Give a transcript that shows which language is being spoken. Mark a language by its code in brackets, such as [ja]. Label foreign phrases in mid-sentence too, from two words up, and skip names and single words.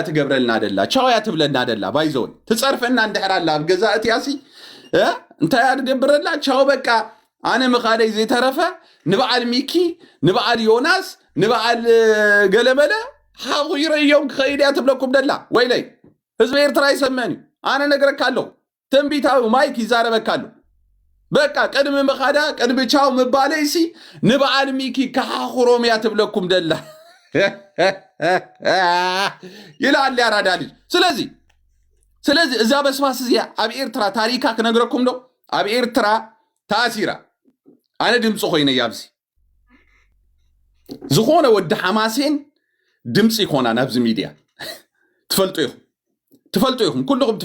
[ti] ትገብረልና ደላ ቻውያ ትብለና ደላ ባይዘውን ትፀርፈና እንድሕራላ ኣብ ገዛ እትያሲ እንታይ ኣድገብረላ ቻው በቃ ኣነ ምኻደይ ዘይተረፈ ንበዓል ሚኪ ንበዓል ዮናስ ንበዓል ገለመለ ሓቑ ይረዮም ክኸይድ እያ ትብለኩም ደላ ወይለይ ህዝቢ ኤርትራ ይሰመን እዩ ኣነ ነግረካ ኣለሁ ትንቢታዊ ማይክ ይዛረበካ ኣሎ በቃ ቅድሚ ምኻዳ ቅድሚ ቻው ምባለይሲ ንበዓል ሚኪ ከሓኽሮም እያ ትብለኩም ደላ [am] ይላል ያራዳ ልጅ [ti] ስለዚ እዛ በስባስ እዚኣ ኣብ ኤርትራ ታሪካ ክነግረኩም ዶ ኣብ ኤርትራ ታሲራ ኣነ ድምፂ ኮይነ ያብዚ ዝኾነ ወዲ ሓማሴን ድምፂ ይኮና ናብዚ ሚድያ ትፈልጡ ኢኹም ኩልኩም